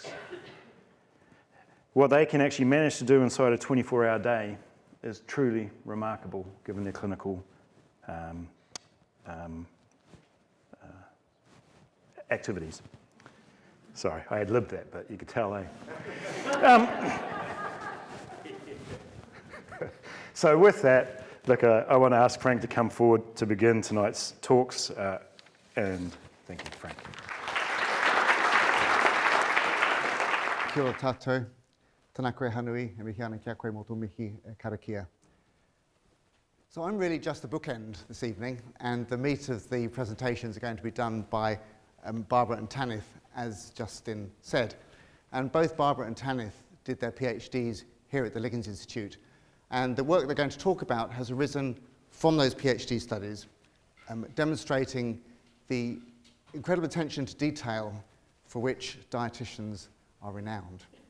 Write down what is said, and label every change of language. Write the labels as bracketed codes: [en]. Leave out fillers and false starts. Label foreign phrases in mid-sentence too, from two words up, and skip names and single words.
[en] What they can actually manage to do inside a 24-hour day is truly remarkable given their clinical activities. Sorry, I had lived that, but you could tell, So with that, look, I want to ask Frank to come forward to begin tonight's talks, and thank you, Frank. [mi] Kia ora tātou, tēnā koe hanui, e mihi ana kia koe mō tō mihi karakia. [en] So I'm really just the bookend this evening, and the meat of the presentations are going to be done by Barbara and Tanith, as Justin said. And both Barbara and Tanith did their PhDs here at the Liggins Institute. And the work they're going to talk about has arisen from those PhD studies, demonstrating the incredible attention to detail for which dietitians are renowned.